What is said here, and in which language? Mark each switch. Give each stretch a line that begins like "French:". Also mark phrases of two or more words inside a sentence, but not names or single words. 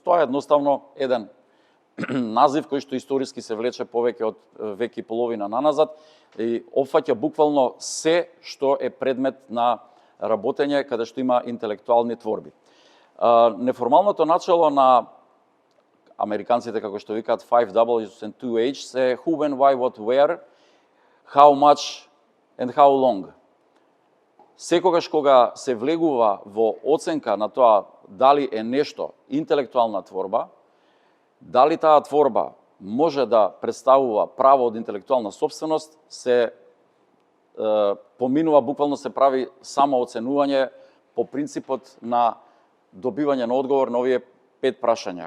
Macedonian: Тоа е едноставно еден назив кој што историски се влече повеќе од век и половина наназад и опфаќа буквално се што е предмет на работење каде што има интелектуални творби. Неформалното начело на американците, како што викаат
English: 5 W's and 2 H, се who, when, why, what, where, how much and how long.
Macedonian: Секогаш кога се влегува во оценка на тоа дали е нешто интелектуална творба, дали таа творба може да представува право од интелектуална сопственост, се поминува, буквално се прави само оценување по принципот на добивање на одговор на овие 5 прашања.